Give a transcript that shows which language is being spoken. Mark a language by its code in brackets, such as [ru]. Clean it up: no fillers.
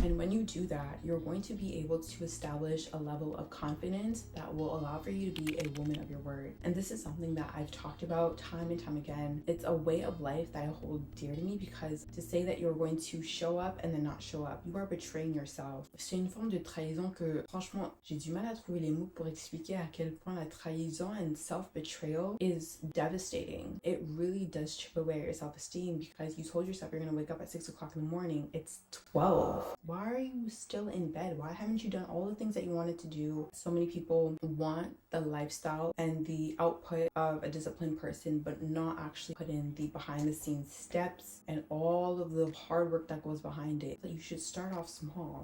[en] And when you do that, you're going to be able to establish a level of confidence that will allow for you to be a woman of your word. And this is something that I've talked about time and time again. It's a way of life that I hold dear to me, because to say that you're going to show up and then not show up, you are betraying yourself. [fr] C'est une forme de trahison que, franchement, j'ai du mal à trouver les mots pour expliquer à quel point la trahison [en] and self-betrayal is devastating. It really does chip away at your self-esteem, because you told yourself you're going to wake up at 6 o'clock in the morning. It's 12. Why are you still in bed? Why haven't you done all the things that you wanted to do? So many people want the lifestyle and the output of a disciplined person, but not actually put in the behind the scenes steps and all of the hard work that goes behind it. So you should start off small.